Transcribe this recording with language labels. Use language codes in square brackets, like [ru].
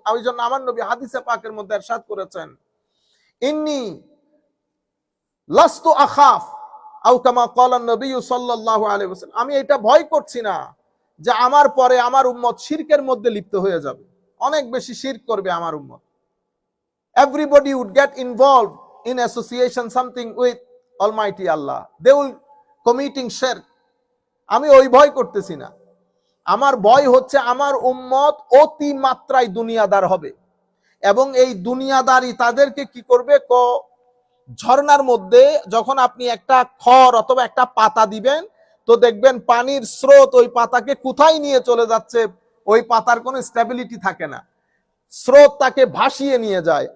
[bn] ওই জন্য আমার নবী হাদিসে পাকের মধ্যে ইরশাদ করেছেন, [ar] ইন্নী লাস্তু আখাফ [bn] আও কামা ক্বালা নবী সাল্লাল্লাহু আলাইহি ওয়াসাল্লাম, আমি এটা ভয় করছি না যে আমার পরে আমার উম্মত শিরকের মধ্যে লিপ্ত হয়ে যাবে, অনেক বেশি শিরক করবে আমার উম্মত। [en] Everybody would get involved in association something with Almighty Allah. They will committing shirk. [bn] আমি ওই ভয় করতেছি না। আমার ভয় হচ্ছে আমার উম্মত অতি মাত্রায় দুনিয়াদার হবে, এবং এই দুনিয়াদারি তাদেরকে কি করবে? ঝর্ণার মধ্যে যখন আপনি একটা খড় অথবা একটা পাতা দিবেন, তো দেখবেন পানির স্রোত ওই পাতাকে কোথায় নিয়ে চলে যাচ্ছে, ওই পাতার কোনো স্টেবিলিটি থাকে না, স্রোত তাকে ভাসিয়ে নিয়ে যায়।